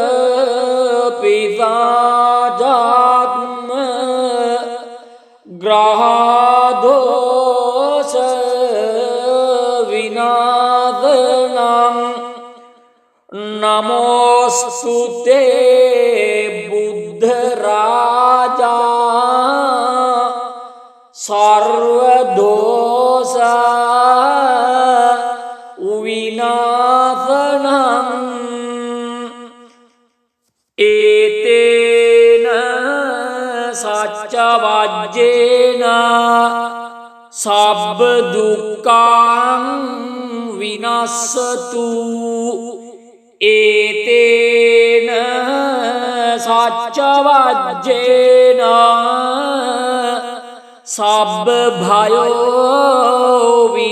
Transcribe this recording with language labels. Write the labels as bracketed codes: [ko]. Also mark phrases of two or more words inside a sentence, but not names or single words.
[pi] පිසාචාත්ම ග්‍රහදෝෂ විනාශනං නමෝස්තුතේ බුද්ධ රාජා සර්ව දෝෂ විනාශනං ඒතේන සච්ච වජ්ජේන සබ්බ දුක්ඛං විනස්සතු ඒතේන සච්ච වජ්ජේන සබ්බ භයෝ